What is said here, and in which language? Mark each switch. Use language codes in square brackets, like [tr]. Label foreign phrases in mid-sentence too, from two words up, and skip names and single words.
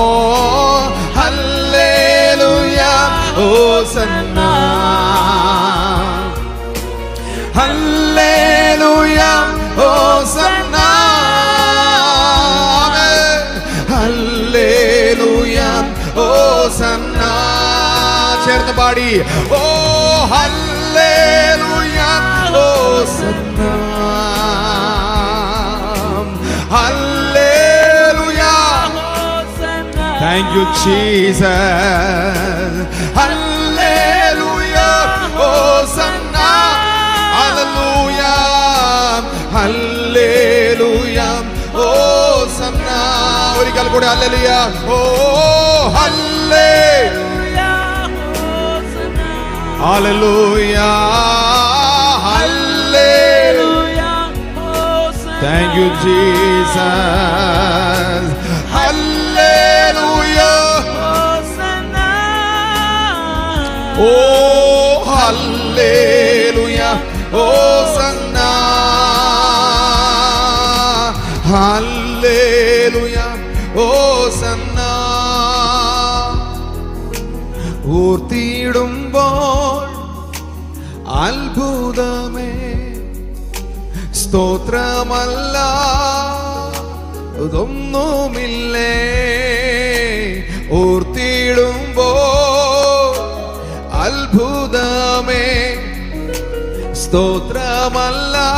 [ml] ഹല്ലേലൂയ, ഹോസന്ന, ഹല്ലേലൂയ, ഹോസന്ന, ഹല്ലേലൂയ, ഹോസന്ന. ചേർന്ന് പാടി ഓ ഹല്ലേലൂയ, ഹോസന്ന, ഹല്ലേലൂയ. [en] Thank you Jesus. Hallelujah, Hosanna, hallelujah, hallelujah, Hosanna. [ml] ഒരിക്കൽ കൂടി ഹല്ലേലൂയ, ഓ ഹല്ലേലൂയ, ഹല്ലേലൂയ, ഹല്ലേലൂയ. [en] Thank you Jesus. Hallelujah, oh hallelujah, Hosanna, hallelujah, Hosanna. [ml] ഓർത്തിടുമ്പോൾ അത്ഭുതമേ, സ്തോത്രമല്ല ഇതൊന്നുമില്ലേ. ഓർത്തിടുമ്പോൾ അത്ഭുതമേ, സ്തോത്രമല്ല.